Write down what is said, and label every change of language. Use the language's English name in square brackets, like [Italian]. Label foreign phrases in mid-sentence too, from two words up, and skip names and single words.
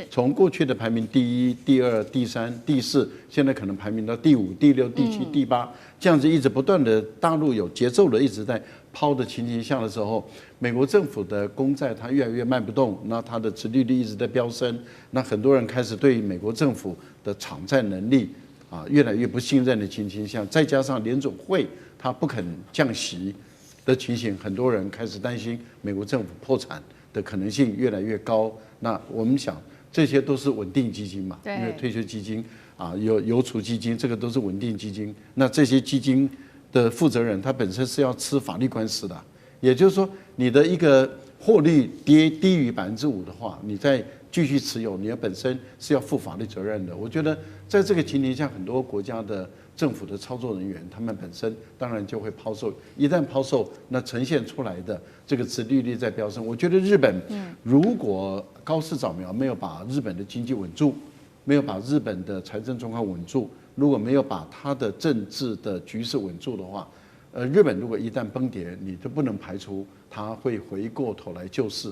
[Chinese] 從過去的排名第1、第2、第3、第4，現在可能排名到第5、第6、第7、第8，這樣子一直不斷的大陸有節奏的一直在拋的情形下的時候，美國政府的公債它越來越賣不動，那它的殖利率一直在飆升，那很多人開始對美國政府的償債能力越來越不信任的情形下，再加上聯準會它不肯降息的情形，很多人開始擔心美國政府破產的可能性越來越高。那我們想，這些都是穩定基金嘛，因為退休基金有郵儲基金，這個都是穩定基金。那這些基金的負責人，他本身是要吃法律官司的，也就是說，你的一個獲利低於5%的話，你再繼續持有，你本身是要負法律責任的。我覺得在這個情形下，很多國家的政府的操作人員，他們本身當然就會拋售。一旦拋售，那呈現出來的這個殖利率在飆升。我覺得日本如果高市早苗沒有把日本的經濟穩住，沒有把日本的財政狀況穩住，如果沒有把它的政治的局勢穩住的話，日本如果一旦崩跌，你就不能排除它會回過頭來救市。